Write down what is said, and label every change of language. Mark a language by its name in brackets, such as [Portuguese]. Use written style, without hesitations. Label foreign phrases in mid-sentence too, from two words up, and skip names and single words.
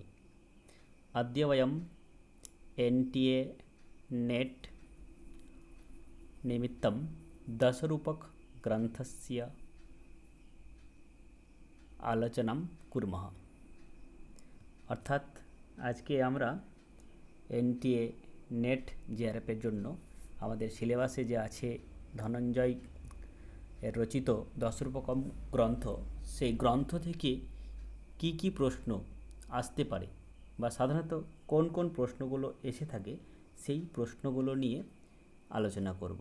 [Sanskrit] अद्य वयं NTA नेट् निमित्तं दशरूपकग्रन्थस्य आलोचनां कुर्मः। [Bangla] अर्थात আজকে আমরা NTA নেট জিআরএফের জন্য আমাদের সিলেবাসে যে আছে ধনঞ্জয় এর রচিত দশরূপকম গ্রন্থ, সেই গ্রন্থ থেকে কি কি প্রশ্ন আসতে পারে বা সাধারণত কোন কোন প্রশ্নগুলো এসে থাকে সেই প্রশ্নগুলো নিয়ে আলোচনা করব।